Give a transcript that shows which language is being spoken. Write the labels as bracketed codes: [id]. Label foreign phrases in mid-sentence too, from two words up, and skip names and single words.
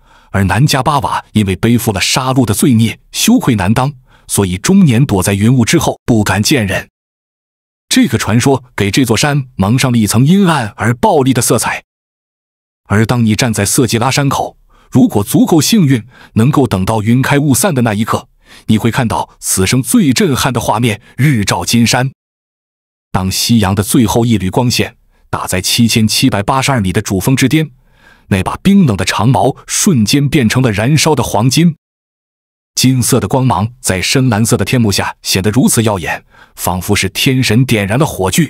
[zh] 而南迦巴瓦因為背負了殺戮的罪孽，羞愧難當，所以終年躲在雲霧之後，不敢見人。這個傳說給這座山蒙上了一層陰暗而暴力的色彩。而當你站在色季拉山口，如果足夠幸運，能夠等到雲開霧散的那一刻，你會看到此生最震撼的畫面日照金山。當夕陽的最後一縷光線打在7782米的主峰之巔，那把冰冷的長矛瞬間變成了燃燒的黃金。金色的光芒在深藍色的天幕下顯得如此耀眼，仿佛是天神點燃了火炬。